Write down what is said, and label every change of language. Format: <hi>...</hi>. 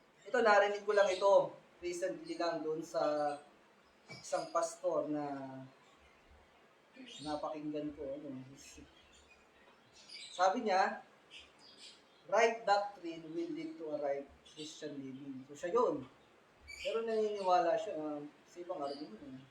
<tl>Ito, narinig ko lang ito recently lang doon sa isang pastor na napakinggan ko. Sabi niya,</tl> <en>right doctrine will lead to a right Christian living.</en> <tl>So siya yun. Pero naniniwala siya na sa ibang Armenian.</tl>